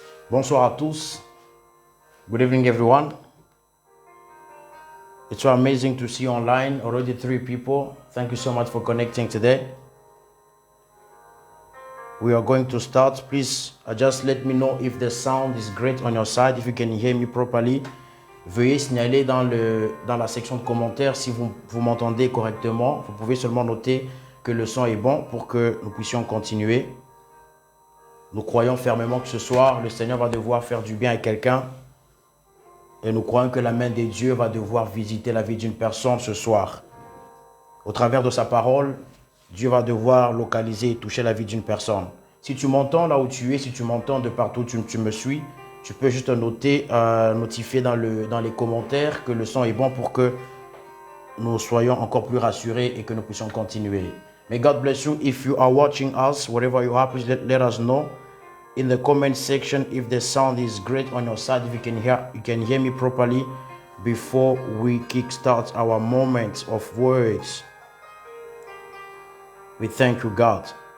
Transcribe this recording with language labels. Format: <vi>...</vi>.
<fr>Bonsoir à tous.</fr> <en>Good evening, everyone. It's so amazing to see online already 3 people. Thank you so much for connecting today. We are going to start. Please just let me know if the sound is great on your side, if you can hear me properly.</en> <fr>Veuillez signaler dans la section de commentaires si vous m'entendez correctement. Vous pouvez seulement noter que le son est bon pour que nous puissions continuer. Nous croyons fermement que ce soir, le Seigneur va devoir faire du bien à quelqu'un. Et nous croyons que la main de Dieu va devoir visiter la vie d'une personne ce soir. Au travers de sa parole, Dieu va devoir localiser et toucher la vie d'une personne. Si tu m'entends là où tu es, si tu m'entends de partout où tu me suis, tu peux juste noter, notifier dans les commentaires que le son est bon pour que nous soyons encore plus rassurés et que nous puissions continuer.</fr> <en>May God bless you. If you are watching us, wherever you are, please let us know in the comment section if the sound is great on your side, if you can hear me properly before we kickstart our moments of words. We thank you, God.</en>